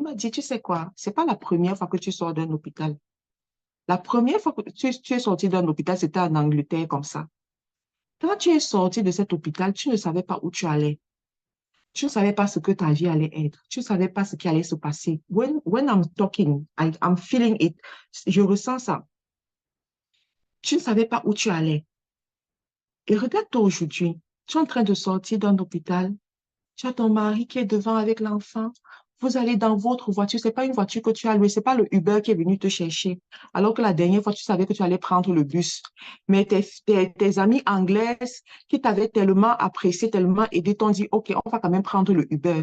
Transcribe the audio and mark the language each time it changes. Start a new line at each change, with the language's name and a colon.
French: Il m'a dit, tu sais quoi, c'est pas la première fois que tu sors d'un hôpital. La première fois que tu es sorti d'un hôpital, c'était en Angleterre comme ça. Quand tu es sorti de cet hôpital, tu ne savais pas où tu allais. Tu ne savais pas ce que ta vie allait être. Tu ne savais pas ce qui allait se passer.
English: When I'm talking, I'm feeling it.
French: Je ressens ça. Tu ne savais pas où tu allais. Et regarde-toi aujourd'hui. Tu es en train de sortir d'un hôpital. Tu as ton mari qui est devant avec l'enfant. Vous allez dans votre voiture. C'est pas une voiture que tu as louée. C'est pas le Uber qui est venu te chercher. Alors que la dernière fois, tu savais que tu allais prendre le bus. Mais tes amies anglaises qui t'avaient tellement apprécié, tellement aidé, t'ont dit, OK, on va quand même prendre le Uber.